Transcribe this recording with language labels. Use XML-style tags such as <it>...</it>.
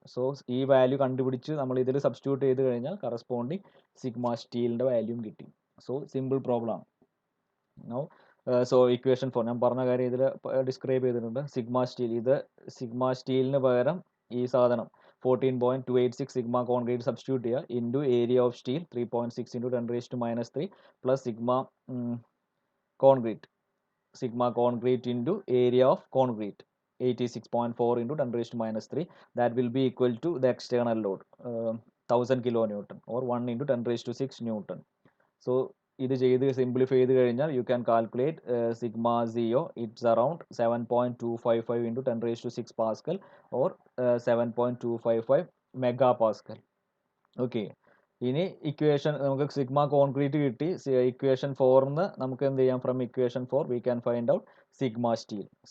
<ml>So ഈ value കണ്ടുപിടിച്ച് നമ്മൾ ഇതിൽ സബ്സ്റ്റിറ്റ്യൂട്ട് ചെയ്ത് കഴിഞ്ഞാൽ കറസ്പോണ്ടിങ് സിഗ്മ സ്റ്റീലിൻ്റെ വാല്യൂം കിട്ടി. സോ സിമ്പിൾ പ്രോബ്ലം ആണ്. നൗ സോ ഇക്വേഷൻ 4 ഞാൻ പറഞ്ഞ കാര്യം ഇതിൽ ഡിസ്ക്രൈബ് ചെയ്തിട്ടുണ്ട്. സിഗ്മ സ്റ്റീലിന് പകരം ഈ സാധനം</ml> <en>14.286 sigma concrete substitute here into area of steel 3.6 into 10 raised to minus 3 plus concrete sigma concrete into area of concrete 86.4 into 10 raised to minus 3, that will be equal to the external load 1000 kilonewton or 1 into 10 raised to 6 newton. So</en> <ml>ഇത് ചെയ്ത് simplify ചെയ്ത് കഴിഞ്ഞാൽ</ml> <en>you can calculate sigma 0, it's around 7.255 into 10 raised to 6 pascal or 7.255 megapascal.</en> <ml>Okay, ഇനി equation നമുക്ക് sigma concrete കിട്ടി. Equation 4ന്ന് നമുക്ക് എന്ത് ചെയ്യാം,</ml> <en>From equation 4 we can find out sigma steel.</en>